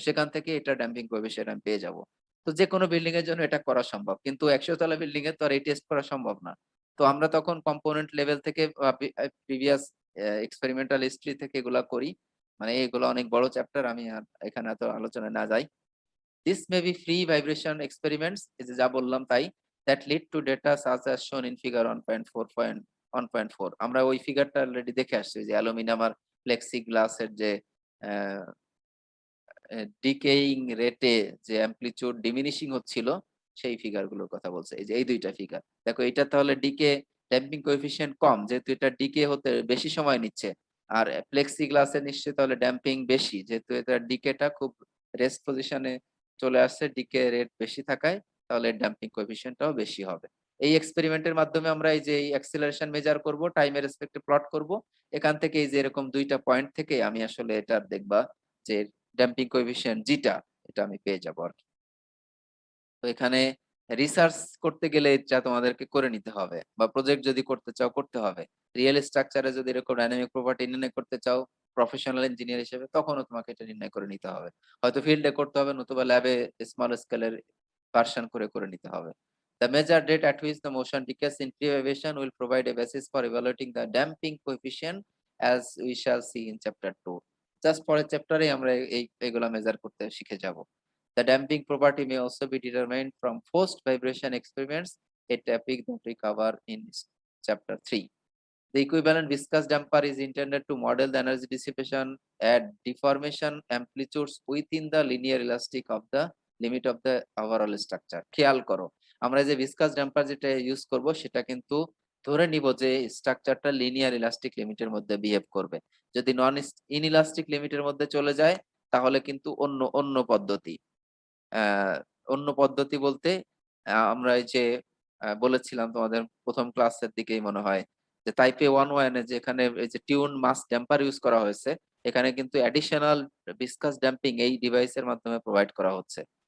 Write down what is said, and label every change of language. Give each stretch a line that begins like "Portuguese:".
Bangla: সেখান থেকে এটার ড্যাম্পিং কোএফিসিয়েন্ট আমি পেয়ে যাব। তো যেকোনো বিল্ডিং এর জন্য এটা করা সম্ভব। কিন্তু ১০০ তলা বিল্ডিং এ তো আর এই টেস্ট করা সম্ভব না। তো আমরা তখন কম্পোনেন্ট লেভেল থেকে প্রিভিয়াস এক্সপেরিমেন্টাল হিস্ট্রি থেকে এগুলা করি। মানে এগুলো অনেক বড় চ্যাপ্টার, আমি আর এখানে এত আলোচনায় না যাই।
English: This may be free vibration experiments,
Bangla: এই যে যা বললাম তাই,
English: that lead to data such as shown in figure 1.4.
Bangla: আমরা ওই ফিগারটা অলরেডি দেখে আসছি যে অ্যালুমিনিয়াম আর প্লেক্সিগ্লাস এর যে ডিকেইং রেটে যে অ্যামপ্লিটিউড ডিমিনিশিং হচ্ছিল সেই ফিগার গুলোর কথা বলছে। এই যে এই দুইটা ফিগার দেখো, এটা তাহলে ডিকে ড্যাম্পিং কোএফিসিয়েন্ট কম, যেহেতু এটা ডিকে হতে বেশি সময় নিচ্ছে। আর প্লেক্সি গ্লাসে নিশ্চয়ই তাহলে ড্যাম্পিং বেশি, যেহেতু এটা ডিকেটা খুব রেস্ট পজিশনে চলে আসছে, ডিকে রেট বেশি থাকায় তাহলে ড্যাম্পিং কোএফিসিয়েন্টটাও বেশি হবে। এই এক্সপেরিমেন্টের মাধ্যমে আমরা এই যে অ্যাক্সিলারেশন মেজার করব, টাইমের রেসপেক্টে প্লট করব। এখান থেকে এই যে এরকম দুইটা পয়েন্ট থেকে আমি আসলে এটা দেখবা যে ড্যাম্পিং কোএফিসিয়েন্ট জিটা এটা আমি পেয়ে যাবো আরকি। তো এখানে রিসার্চ করতে গেলে এটা তোমাদেরকে করে নিতে হবে, বা প্রজেক্ট যদি করতে চাও করতে হবে। রিয়েল স্ট্রাকচারে যদি এরকম ডাইনামিক প্রপার্টি নির্ণয় করতে চাও প্রফেশনাল ইঞ্জিনিয়ার হিসেবে, তখনও তোমাকে এটা নির্ণয় করে নিতে হবে। হয়তো ফিল্ডে করতে হবে, নতুবা ল্যাবে স্মল স্কেলের ভার্সন করে নিতে হবে।
English: The measure rate at which the motion decays in free vibration will provide a basis for evaluating the damping coefficient as we shall see in chapter 2.
Bangla: Just পরের চ্যাপ্টারে আমরা এগুলা মেজার করতে শিখে যাব।
English: The damping property may also be determined from forced vibration experiments, a topic that we cover in chapter 3. The equivalent viscous damper is intended to model the energy dissipation at deformation amplitudes within the linear elastic of the limit of the overall structure.
Bangla: খেয়াল করো, আমরা যে viscous damper যেটা use করব সেটা কিন্তু ধরে নিব যে স্ট্রাকচারটা লিনিয়ার ইলাস্টিক লিমিটের মধ্যে বিহেভ করবে। যদি নন ইনইলাস্টিক লিমিটের মধ্যে চলে যায় তাহলে কিন্তু অন্য পদ্ধতি। অন্য পদ্ধতি বলতে আমরা এই যে বলেছিলাম তোমাদের ১ম ক্লাসের দিকেই মনে হয় যে টাইপ এ 1 এ যেখানে এই যে টিউন মাস ড্যাম্পার ইউজ করা হয়েছে, এখানে কিন্তু অ্যাডিশনাল ভিসকাস ড্যাম্পিং এই ডিভাইসের মাধ্যমে প্রোভাইড করা হচ্ছে।